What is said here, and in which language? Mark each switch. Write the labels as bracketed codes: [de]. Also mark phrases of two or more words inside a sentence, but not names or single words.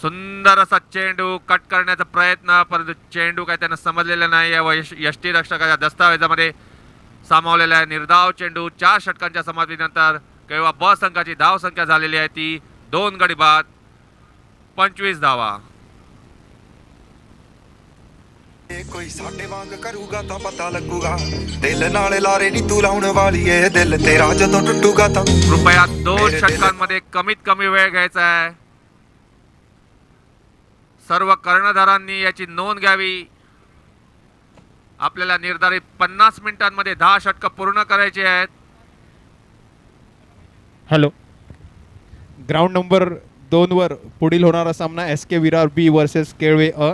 [mr] सुंदर असा चेंडू कट करण्याचा प्रयत्न, परंतु चेंडू काय त्यांना समजलेला नाही. या यष्टीरक्षकाच्या दस्तावेजामध्ये सामावलेला आहे. निर्धाव चेंडू 4 षटकांच्या समाप्तीनंतर केवळ ब संघाची धाव संख्या झालेली आहे ती 2 गडी बाद 25 धावा. [pa] ਕੋਈ ਸਾਡੇ ਵਾਂਗ ਕਰੂਗਾ ਤਾਂ ਪਤਾ ਲੱਗੂਗਾ ਦਿਲ ਨਾਲ ਲਾਰੇ ਨਹੀਂ ਤੂੰ ਲਾਉਣ ਵਾਲੀ ਏ ਦਿਲ ਤੇਰਾ ਜਦੋਂ ਟੁੱਟੂਗਾ ਤਾਂ [mr] कृपया 2 षटकांमध्ये कमीत कमी वेळ घ्यायचा आहे. सर्व कर्णधारांनी याची नोंद घ्यावी. आपल्याला निर्धारित 50 मिनिटांमध्ये 10 षटक पूर्ण करायचे आहेत. [en] Hello, ground number [mr] 2 वर पुढील होणारा सामना एस के विरार बी वर्सेस केळवे अ.